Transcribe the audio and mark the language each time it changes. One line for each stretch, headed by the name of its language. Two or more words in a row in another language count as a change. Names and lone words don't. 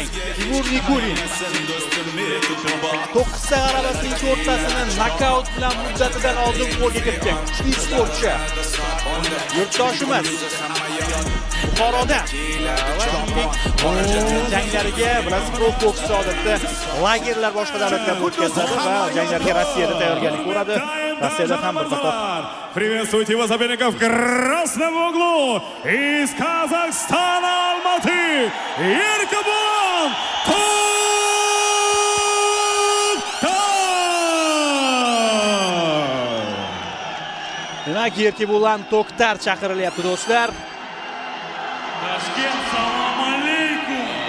Uzbek: Timur Nikulin 9 ta g'alabasining 4 tasini nokaut bilan muddatidan oldin qo'lga kiritgan. Kuchli sportchi. Yurtdoshimiz Buxoroda janglariga bilasiz, Prof boksda odatda lagerlar boshqa davlatlarda o'tkazadi va janglarga Rossiyada tayyorgarlik ko'radi. Rossiyada ham bir qator.
Russian: Приветствуйте его соперников в красном углу из Казахстана, Алматы, Erkibo'lan To'xtar.
Uzbek: Demak, Erkibo'lan To'xtar chaqirilyapti do'stlar. Toshkent, salom alaykum.